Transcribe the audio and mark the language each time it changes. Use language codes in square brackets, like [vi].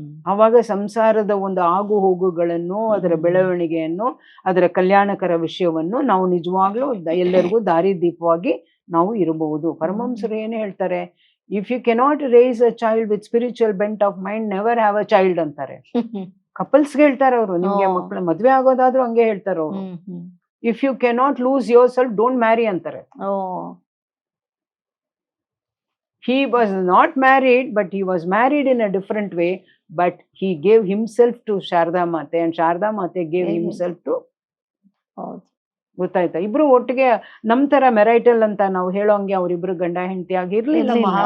[kn] ಆವಾಗ ಸಂಸಾರದ ಒಂದು ಆಗು ಹೋಗುಗಳನ್ನು, ಅದರ ಬೆಳವಣಿಗೆಯನ್ನು, ಅದರ ಕಲ್ಯಾಣಕರ ವಿಷಯವನ್ನು ನಾವು ನಿಜವಾಗ್ಲೂ ಎಲ್ಲರಿಗೂ ದಾರಿದೀಪವಾಗಿ ನಾವು ಇರಬಹುದು. ಪರಮಹಂಸರು ಏನೇ ಹೇಳ್ತಾರೆ, [en] if you cannot raise a child with spiritual bent of mind, never have a child [kn] ಅಂತಾರೆ. ಕಪಲ್ಸ್ಗೆ ಹೇಳ್ತಾರೆ ಅವರು, ನಿಮ್ಗೆ ಮಕ್ಕಳು ಮದ್ವೆ ಆಗೋದಾದ್ರೂ ಹಂಗೆ ಹೇಳ್ತಾರೆ ಅವರು. [en] if you cannot lose your self, don't marry [kn] ಅಂತಾರೆ. [en] he was not married, but he was married in a different way, but he gave himself to Sharda Mate and Sharda Mate gave himself to, [kn] ಹೌದು ಗೊತ್ತಾಯ್ತಾ? ಇಬ್ರು ಒಟ್ಟಿಗೆ ನಮ್ ತರ marital ಅಂತ ನಾವು ಹೇಳೋಂಗೆ ಅವ್ರಿಬ್ರು ಗಂಡ ಹೆಂಡತಿ ಆಗಿರ್ಲಿಲ್ಲ.